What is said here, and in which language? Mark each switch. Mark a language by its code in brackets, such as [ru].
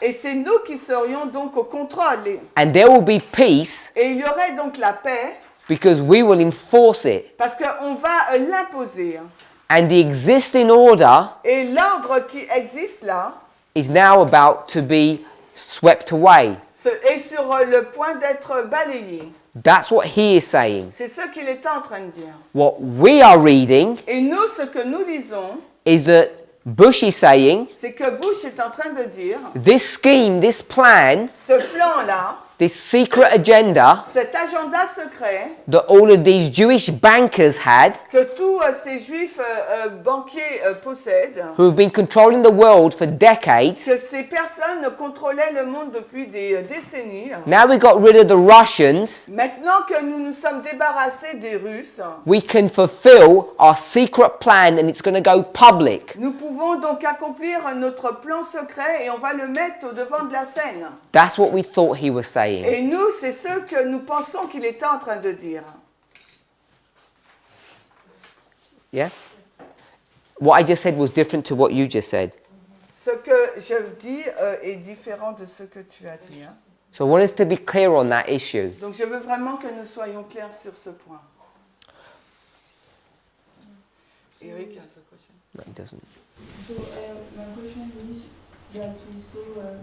[fr] Et c'est nous qui serions donc au contrôle. [en] And there will be peace [fr] Et il y aurait donc la paix [en] because we will enforce it. [fr] parce qu'on va l'imposer. [en] And the existing order [fr] Et l'ordre qui existe là [en] is now about to be swept away. [fr] est sur le point d'être balayé. [en] That's what he is saying. [fr] C'est ce qu'il est en train de dire. [en] What we are reading [fr] Et nous, ce que nous lisons, [en] is that Bush is saying [fr] c'est que Bush est en train de dire, [en] this scheme, this plan, [fr] ce plan-là, [en] this secret agenda [fr] cet agenda secret [en] that all of these Jewish bankers had, [fr] que tous ces juifs banquiers possèdent, [en] who have been controlling the world for decades, [fr] que ces personnes contrôlaient le monde depuis des décennies. [en] now we got rid of the Russians, [fr] Maintenant que nous nous sommes débarrassés des Russes, [en] we can fulfill our secret plan and it's going to go public. [fr] nous pouvons donc accomplir notre plan secret et on va le mettre au devant de la scène. [en] That's what we thought he was saying. [fr] Et nous, c'est ce que nous pensons qu'il était en train de dire. [en] Yeah? What I just said was different to what you just said. [fr] Ce que je dis est différent de ce que tu as dit. Hein. [en] So I want us to be clear on that issue. [fr] Donc je veux vraiment que nous soyons clairs sur ce point. [en] Eric has a question. No, it doesn't. So my question is that we saw